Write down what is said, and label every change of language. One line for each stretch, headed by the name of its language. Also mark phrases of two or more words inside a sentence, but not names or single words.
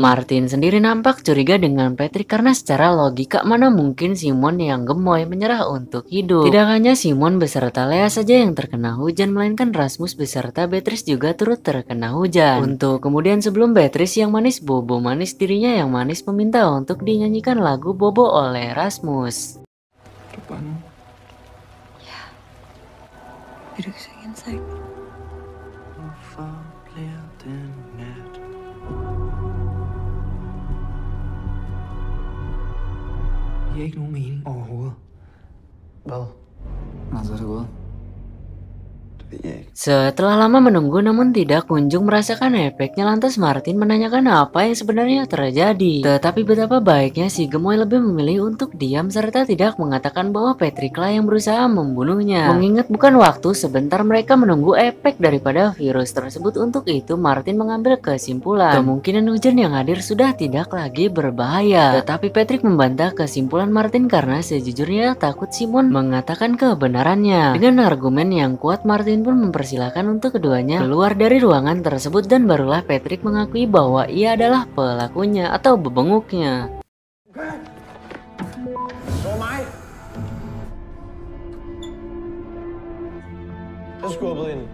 Indonesian: Martin sendiri nampak curiga dengan Patrick karena secara logika mana mungkin Simon yang gemoy menyerah untuk hidup. Tidak hanya Simon beserta Lea saja yang terkena hujan, melainkan Rasmus beserta Beatrice juga turut terkena hujan. Untuk kemudian sebelum Beatrice yang manis bobo manis, dirinya yang manis meminta untuk dinyanyikan lagu Bobo oleh Rasmus. Depan.
Danish: Ja. Vil du ikke synge en sang? Hvorfor bliver den nat? Det giver ikke nogen mening overhovedet. Hvad? Nå, så er det gået. Det ved jeg ikke.
Indonesian: Setelah lama menunggu namun tidak kunjung merasakan efeknya, lantas Martin menanyakan apa yang sebenarnya terjadi. Tetapi betapa baiknya si gemoy lebih memilih untuk diam serta tidak mengatakan bahwa Patrick lah yang berusaha membunuhnya. Mengingat bukan waktu sebentar mereka menunggu efek daripada virus tersebut, untuk itu Martin mengambil kesimpulan kemungkinan hujan yang hadir sudah tidak lagi berbahaya. Tetapi Patrick membantah kesimpulan Martin karena sejujurnya takut Simon mengatakan kebenarannya. Dengan argumen yang kuat, Martin pun mempersilahkan untuk keduanya keluar dari ruangan tersebut dan barulah Patrick mengakui bahwa ia adalah pelakunya atau bebenguknya.
Danish: Så mig! Jeg skubbede ind.